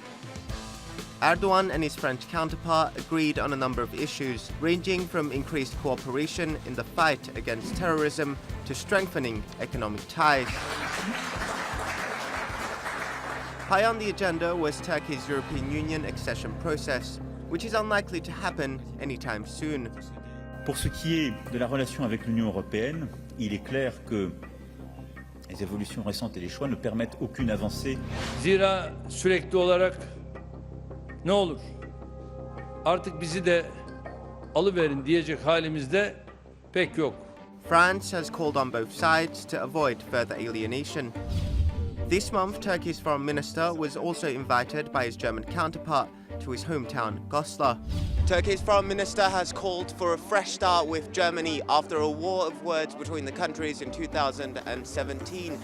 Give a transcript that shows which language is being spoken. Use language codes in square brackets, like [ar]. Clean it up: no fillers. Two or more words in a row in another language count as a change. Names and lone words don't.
[en] Erdogan and his French counterpart agreed on a number of issues, ranging from increased cooperation in the fight against terrorism to strengthening economic ties. High on the agenda was Turkey's European Union accession process, which is unlikely to happen anytime soon. [fr] Pour ce qui est de la relation avec l'Union européenne, il est clair que les évolutions récentes et les choix ne permettent aucune avancée. [tr] Zira sürekli olarak ne olur? Artık bizi de alıverin diyecek halimizde pek yok. [en] France has called on both sides to avoid further alienation. This month, Turkey's foreign minister was also invited by his German counterpart to his hometown, Goslar. Turkey's foreign minister has called for a fresh start with Germany after a war of words between the countries in 2017.